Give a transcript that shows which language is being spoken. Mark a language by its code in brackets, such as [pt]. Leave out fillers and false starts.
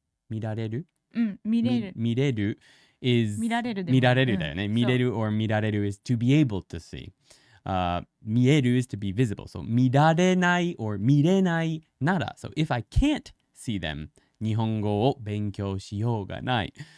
[ja] 見られる見れる is 見られるだよね。 [en] 見れる or 見られる is to be able to see. 見える is to be visible. So 見られない or 見れないなら。 So if I can't see them, [ja] 日本語を勉強しようがない。